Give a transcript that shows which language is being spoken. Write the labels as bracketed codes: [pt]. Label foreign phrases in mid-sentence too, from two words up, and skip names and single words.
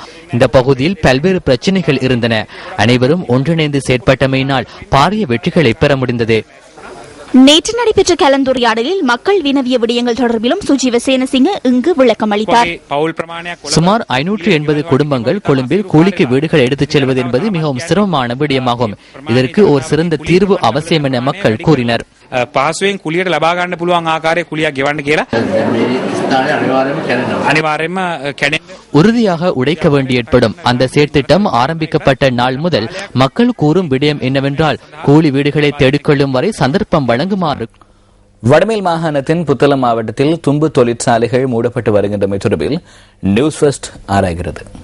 [ta] இந்த பகுதியில் பல்வேறு பிரச்சனைகள் இருந்தன. அனைவரும் ஒன்றிணைந்து செயற்பட்டமையினால் பாரிய வெற்றிகளை பெற முடிந்தது. நேற்று நடைபெற்ற கலந்துரையாடலில் மக்கள் வினவிய விடயங்கள் தொடர்பிலும் சுஜீவ சேனசிங்க இங்கு விளக்கம் அளித்தார். சுமார் 580 குடும்பங்கள் கொழும்பில் கூலிக்கு வீடுகள் எடுத்துச் செல்வது என்பது மிகவும் சிரமமான விடயமாகும். இதற்கு ஒரு சிறந்த தீர்வு அவசியம் என மக்கள் கூறினர். [si] පාසුවෙන් කුලියට ලබා ගන්න පුළුවන් ආකාරයේ කුලියක් ගෙවන්න කියලා අනිවාර්යයෙන්ම කැඩෙන්න [ta] உறுதியாக உடைக்க வேண்டி ஏற்படும். அந்த செயற்திட்டம் ஆரம்பிக்கப்பட்ட நாள் முதல் மக்கள் கூறும் விடயம் என்னவென்றால் கூலி வீடுகளை தேடிக்கொள்ளும் வரை சந்தர்ப்பம் வழங்குமாறு. வடமேல் மாகாணத்தின் புத்தளம் மாவட்டத்தில் தும்பு தொழிற்சாலைகள் மூடப்பட்டு வருகின்றமை தொடர்பில் நியூஸ் ஃபர்ஸ்ட் ஆராய்கிறது.